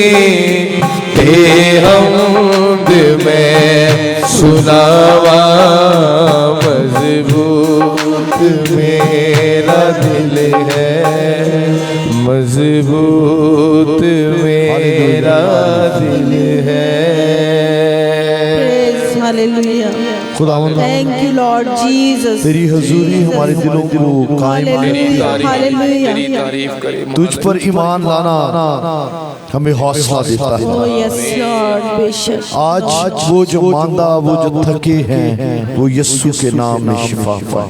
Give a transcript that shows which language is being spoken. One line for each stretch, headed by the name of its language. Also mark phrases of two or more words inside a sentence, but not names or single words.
Urdu: تے حمد میں سناواں مضبوط میرا دل ہے. مضبوط میرا دل ہے. खुदावंद
English: thank you Lord Jesus.
Urdu: تیری حضوری ہمارے دلوں کو قائم کرے. تیری تعریف کرے. تجھ پر ایمان لانا ہمیں حوصلہ دیتا ہے. آج وہ جو ماندہ، وہ جو تھکے ہیں، وہ یسوع کے نام میں شفا پائے.